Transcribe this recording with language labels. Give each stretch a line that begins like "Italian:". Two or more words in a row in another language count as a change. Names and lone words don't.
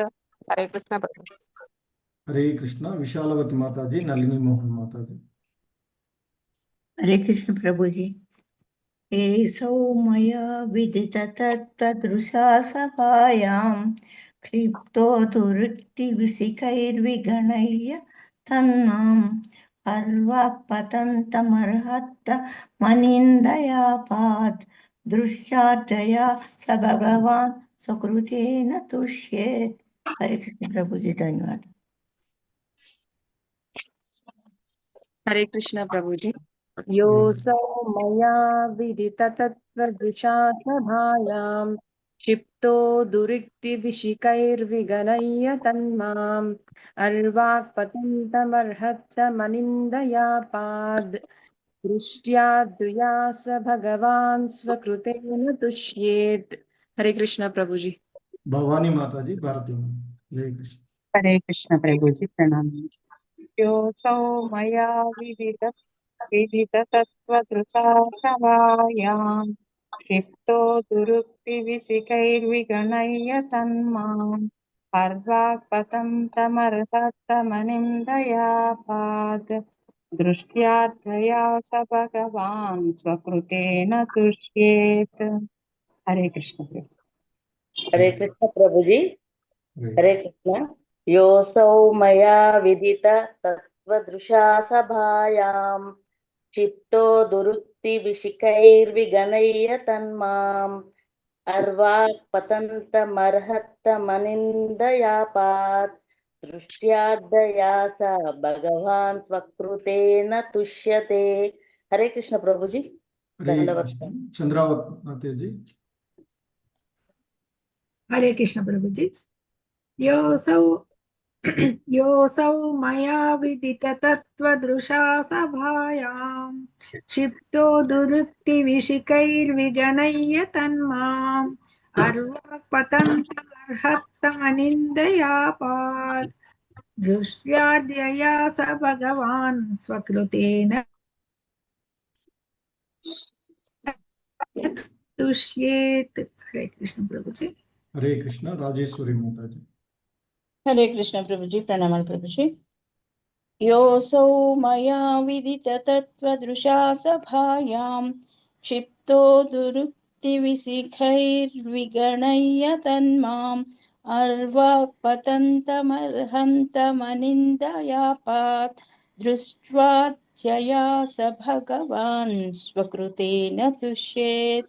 Hindi: हरे कृष्ण प्रभु। हरे कृष्ण। विशालवती माता जी, नलिनी मोहन माता जी। हरे कृष्ण प्रभु जी।
Sanskrit: एषौ मया विदिततत्त्वदृशा सभायां क्षिप्तो दुरुक्तिविशिखैर्विगणय्य तन्माम् अर्वाक्पतन्तमर्हत्तमनिन्दया पात् दृश्याद्रया स भगवान् स्वकृतेन तुष्येत्।
Hindi: हरे कृष्ण प्रभु जी, धन्यवाद। हरे कृष्ण प्रभु जी।
Sanskrit: योऽसौ मया विदिततत्त्वदृशा सभायां क्षिप्तो दुरुक्तिविशिखैर्विगणय्य तन्माम् अर्वाक्पतन्तमर्हत्तमनिन्दया पाद् दृष्ट्याद्रया स भगवान् स्वकृतेन तुष्येत्।
Hindi: हरे कृष्ण प्रभु जी। भवानी माता जी, भारती माता। हरे कृष्ण। हरे कृष्ण प्रभु जी, प्रणाम।
Sanskrit: योऽसौ मया विदिततत्त्वदृशा सभायां क्षिप्तो दुरुक्तिविशिखैर्विगणय्य तन्माम् अर्वाक्पतन्तमर्हत्तमनिन्दया पात् दृष्ट्याद्रया स भगवान् स्वकृतेन तुष्येत्।
Hindi: हरे कृष्ण प्रभु। हरे कृष्ण प्रभु जी। हरे हरे कृष्ण।
Sanskrit: योऽसौ मया विदित तत्त्वदृशा सभायां क्षिप्तो दुरुक्तिविशिखैर्विगणय्य तन्माम् अर्वाक्पतन्तमर्हत्तमनिन्दया पात् दृष्ट्याद्रया स भगवान् स्वकृतेन तुष्यते।
Hindi: हरे कृष्ण प्रभु जी। हरे दंडवत। कृष्ण। चंद्रावत माता जी। हरे कृष्ण प्रभु जी।
Sanskrit: योऽसौ योऽसौ मया विदिततत्त्वदृशा सभायां क्षिप्तो दुरुक्तिविशिखैर्विगणय्य तन्माम् अर्वाक्पतन्तमर्हत्तमनिन्दया पात् दृष्ट्याद्यया स भगवान् स्वकृतेन तुष्येत्।
Hindi: हरे कृष्ण प्रभु जी।
Telugu: హరే కృష్ణ రాజేశ్వరి మాతాజీ. హరే కృష్ణ ప్రభుజీ, ప్రణామాలు ప్రభుజీ.
Sanskrit: యోసౌ మయా విదిత తత్వదృశా సభాయాం క్షిప్తో దురుక్తి విశిఖైర్విగణయ్య తన్మాం అర్వాక్ పతంతమర్హంతమనిందయాపాత్ దృష్ట్వాత్యయా స భగవాన్ స్వకృతేన తుష్యేత్.